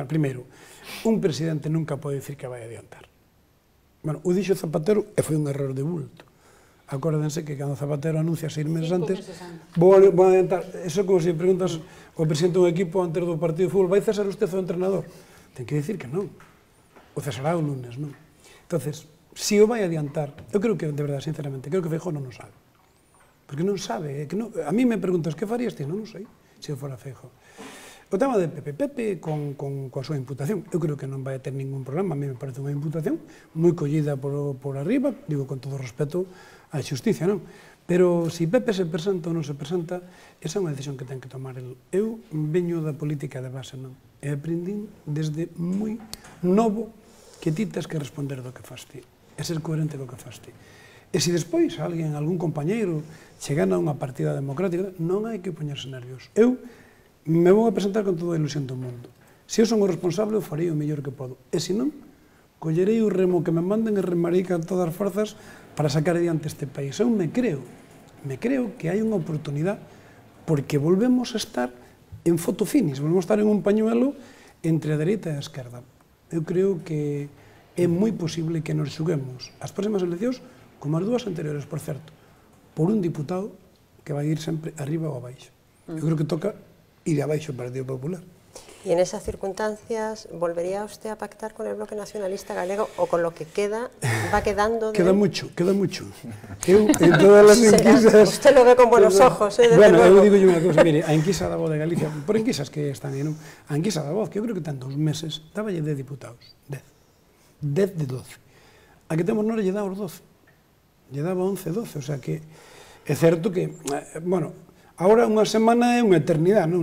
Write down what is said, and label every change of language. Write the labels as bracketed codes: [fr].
[gl] Primeiro, un presidente nunca pode dicir que vai adiantar. Bueno, o dixo Zapatero e foi un error de bulto. Acórdense que cando Zapatero anuncia 6 meses antes, vou adiantar. Eso como se preguntas ao presidente do equipo antes do partido de fútbol, vai cesar usted o entrenador? Ten que dicir que non. O cesará o lunes, non? Entonces, si o vai adiantar, eu creo que, de verdade, sinceramente, creo que Feijóo non o sabe. Porque non sabe, a mí me preguntas, que farías ti? Non o sei, se eu fora Feijóo. O tema de Pepe coa súa imputación, eu creo que non vai ter ningún problema, a mí me parece unha imputación moi collida por arriba, digo con todo respeto á xusticia, non? Pero se Pepe se presenta ou non se presenta, esa é unha decisión que ten que tomar el. Eu veño da política de base, non? E aprendín desde moi novo que ti tes que responder do que fas ti, e ser coherente co que fas ti. E se despois alguén, algún compañeiro, che gana unha partida democrática, non hai que poñerse nervios. Eu me vou a presentar con toda a ilusión do mundo. Se eu son o responsable, eu farei o mellor que podo. E se non, collerei o remo que me manden e remarei con todas as forzas para sacar adiante este país. Eu me creo que hai unha oportunidade porque volvemos a estar en fotofinis, volvemos a estar en un pañuelo entre a dereita e a esquerda. Eu creo que é moi posible que nos xuguemos as próximas eleccións, como as dúas anteriores, por certo, por un diputado que vai ir sempre arriba ou abaixo. Eu creo que toca ir abaixo o Partido Popular. [es] Y en esas circunstancias, ¿volvería usted a pactar con el Bloque Nacionalista Galego o con lo que va quedando de... Queda mucho. [gl] Eu, en todas as enquisas... [es] Usted lo ve con buenos ojos, desde bueno, luego. [gl] eu digo unha cousa, mire, a enquisa da Voz de Galicia, por enquisas que están aí, non? A enquisa da Voz, que eu creo que ten 2 meses, dáballe 10 diputados, 10 de 12. A que temos nós lle dá os 12. Lle daba 11, 12, o sea que é certo que, bueno, agora unha semana é unha eternidade, non?